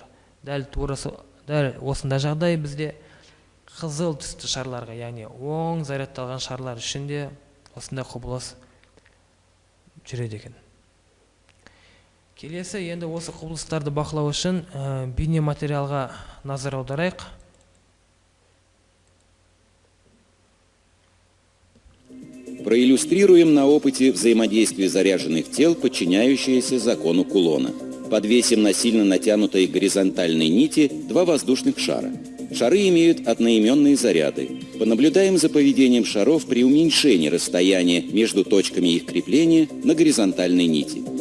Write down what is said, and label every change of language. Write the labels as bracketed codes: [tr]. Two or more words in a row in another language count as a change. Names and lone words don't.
[kk] Дәл осында жағдай бізде қызыл түсті шарларға, яғни оң зарядталған шарлар ішінде осындай құбылыс жүреді екен. Келесі, енді осы құбылыстарды бақылау үшін бейнематериалға назар аударайық. [ru] Проиллюстрируем на опыте взаимодействие заряженных тел, подчиняющиеся закону Кулона. Подвесим на сильно натянутой горизонтальной нити два воздушных шара. Шары имеют одноименные заряды. Понаблюдаем за поведением шаров при уменьшении расстояния между точками их крепления на горизонтальной нити.